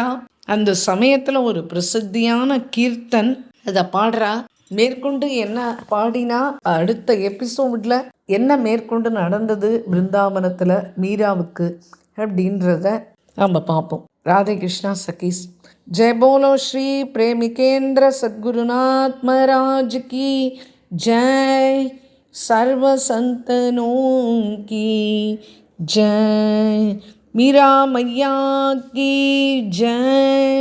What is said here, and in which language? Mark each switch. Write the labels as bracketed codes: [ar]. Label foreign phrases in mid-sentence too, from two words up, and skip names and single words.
[ta] அந்த சமயத்தில் ஒரு பிரசித்தியான கீர்த்தன் அதை பாடுறா. மேற்கொண்டு என்ன பாடினா, அடுத்த எபிசோட்ல என்ன மேற்கொண்டு நடந்தது பிருந்தாவனத்தில் மீராவுக்கு அப்படின்றத நம்ம பார்ப்போம். ராதே கிருஷ்ணா சகீஸ். [hi] जय बोलो श्री प्रेमिकेंद्र सद्गुरुनाथ महाराज की जय. सर्व संतनों की जय. मीरा मैया की जय.